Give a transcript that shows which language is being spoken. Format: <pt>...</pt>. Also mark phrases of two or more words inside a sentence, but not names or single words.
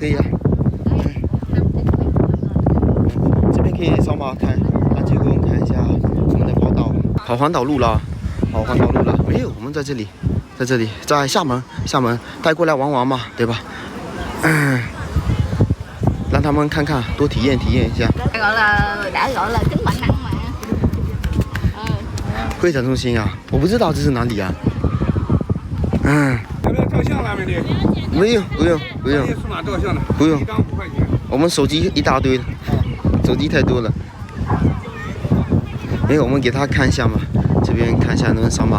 <zh>这边可以扫码看，那就给我们看一下我们的宝岛。跑环岛路了。没有，我们在这里，在厦门带过来玩嘛，对吧？让他们看看，多体验一下。</zh> <vi>đã gọi là kính bản năng mà.</vi> <zh>会展中心啊，我不知道这是哪里啊。要不要照相啦，美女？没有，不用。数码照相的。不用。一张5块钱。我们手机一大堆了，手机太多了。没有，我们给他看一下嘛，这边看一下能扫码。</zh>